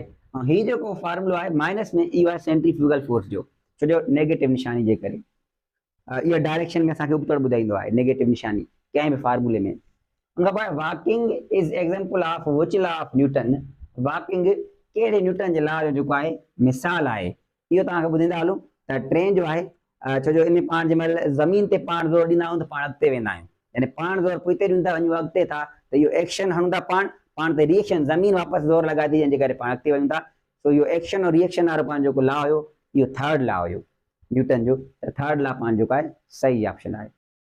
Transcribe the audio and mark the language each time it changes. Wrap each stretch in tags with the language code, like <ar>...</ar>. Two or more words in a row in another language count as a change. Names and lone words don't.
<sd>ऐं हीउ जेको फार्मूलो आहे माइनस में इहो आहे</sd> <en>centrifugal force</en> <sd>जो, छो जो नेगेटिव निशानी जे करे। इहो डायरेक्शन में असांखे ऊपर ॿुधाईंदो आहे नेगेटिव निशानी कंहिं बि फार्मूले में। उनखां पोइ</sd> <en>walking is example of which law of Newton,</en> <sd>वॉकिंग कहिड़े न्यूटन जे लॉ जो जेको आहे मिसाल आहे, इहो तव्हांखे ॿुधाईंदा हलूं त ट्रेन जो आहे, छो जो इन पाण जंहिंमहिल ज़मीन ते पाण ज़ोर ॾींदा आहियूं त पाण अॻिते वेंदा आहियूं, यानी पाण ज़ोर पोइ ॾींदा था वञूं अॻिते था, त इहो एक्शन हणूं था पाण ते रिएक्शन, ज़मीन वापसि ज़ोर लॻाए थी जंहिंजे करे पाण अॻिते वञूं था। सो इहो एक्शन और रिएक्शन वारो पाण जेको लॉ हुयो इहो</sd> <en>third law</en> <sd>हुयो न्यूटन जो, त</sd> <en>third law</en> <sd>पाण जेको आहे सही ऑप्शन आहे।</sd>